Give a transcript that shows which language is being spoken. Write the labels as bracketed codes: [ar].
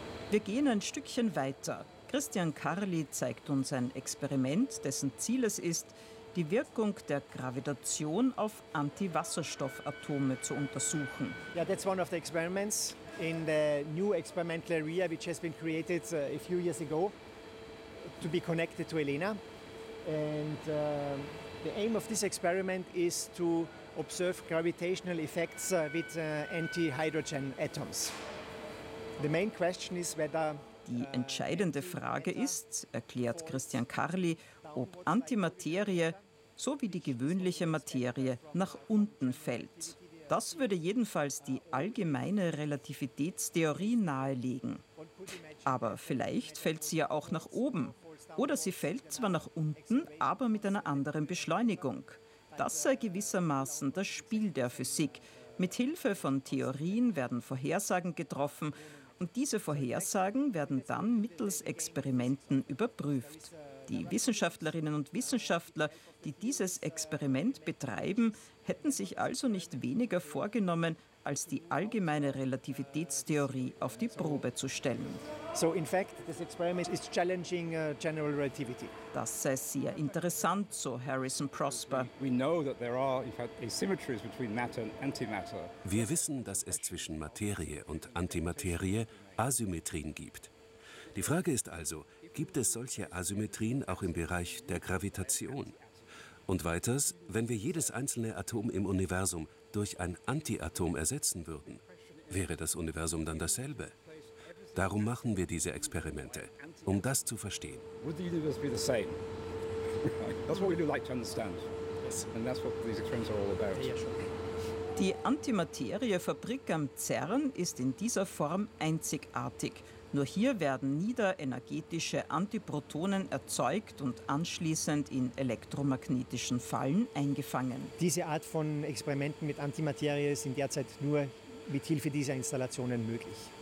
[de] Wir gehen ein Stückchen weiter. Christian Carli zeigt uns ein Experiment, dessen Ziel es ist, die Wirkung der Gravitation auf Antiwasserstoffatome zu untersuchen. [en] Yeah, that's one of the experiments in the new experimental area which has been created a few years ago to be connected to ELENA. And the aim of this experiment is to observe gravitational effects with anti-hydrogen atoms. The main question is whether. [de] Die entscheidende Frage ist, erklärt Christian Carli, ob Antimaterie, so wie die gewöhnliche Materie, nach unten fällt. Das würde jedenfalls die allgemeine Relativitätstheorie nahelegen. Aber vielleicht fällt sie ja auch nach oben. Oder sie fällt zwar nach unten, aber mit einer anderen Beschleunigung. Das sei gewissermaßen das Spiel der Physik. Mit Hilfe von Theorien werden Vorhersagen getroffen und diese Vorhersagen werden dann mittels Experimenten überprüft. Die Wissenschaftlerinnen und Wissenschaftler, die dieses Experiment betreiben, hätten sich also nicht weniger vorgenommen, als die allgemeine Relativitätstheorie auf die Probe zu stellen. [en] So in fact, this experiment is challenging general relativity. [de] Das sei sehr interessant, so Harrison Prosper. [en] We know that there are in fact asymmetries between matter and antimatter. [de] Wir wissen, dass es zwischen Materie und Antimaterie Asymmetrien gibt. Die Frage ist also, gibt es solche Asymmetrien auch im Bereich der Gravitation? Und weiters, wenn wir jedes einzelne Atom im Universum durch ein Antiatom ersetzen würden, wäre das Universum dann dasselbe? Darum machen wir diese Experimente, um das zu verstehen. [en] Would the universe be the same? That's what we do like to understand. And that's what these experiments are all about. [de] Die Antimateriefabrik am CERN ist in dieser Form einzigartig. Nur hier werden niederenergetische Antiprotonen erzeugt und anschließend in elektromagnetischen Fallen eingefangen. Diese Art von Experimenten mit Antimaterie sind derzeit nur mit Hilfe dieser Installationen möglich.